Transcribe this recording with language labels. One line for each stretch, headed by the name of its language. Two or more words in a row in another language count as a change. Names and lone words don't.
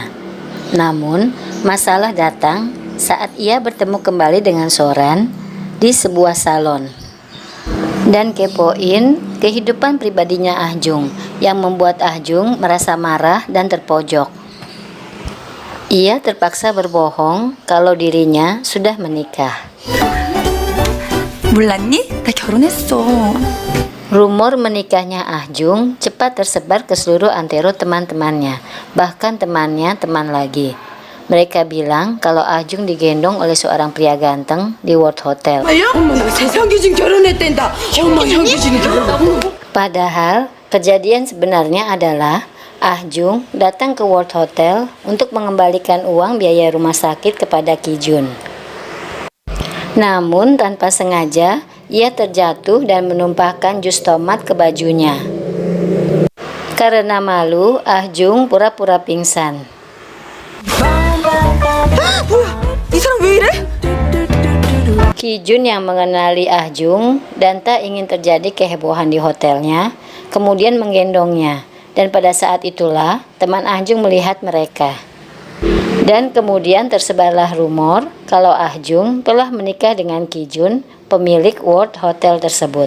Indonesian: Namun, masalah datang saat ia bertemu kembali dengan Soran di sebuah salon dan kepoin kehidupan pribadinya Ah-jung yang membuat Ah-jung merasa marah dan terpojok. Ia terpaksa berbohong kalau dirinya sudah menikah.
Korean: 몰랐니? 나 결혼했어.
Indonesian: Rumor menikahnya Ah-jung cepat tersebar ke seluruh antero teman-temannya, bahkan temannya teman lagi. Mereka bilang kalau Ah-jung digendong oleh seorang pria ganteng di World Hotel.
Korean: 어머, 세상 기준 결혼했댄다. 어머, 형 기준이 결혼했다고?
Indonesian: Padahal kejadian sebenarnya adalah Ah-jung datang ke World Hotel untuk mengembalikan uang biaya rumah sakit kepada Ki-jun. Namun tanpa sengaja ia terjatuh dan menumpahkan jus tomat ke bajunya. Karena malu, Ah-jung pura-pura pingsan.
Korean: 뭐야, 이 사람 왜 이래?
Indonesian: Ki-jun yang mengenali Ah-jung dan tak ingin terjadi kehebohan di hotelnya, kemudian menggendongnya. Dan pada saat itulah teman Ah-jung melihat mereka. Dan kemudian tersebarlah rumor kalau Ah-jung telah menikah dengan Ki-jun, pemilik World Hotel tersebut.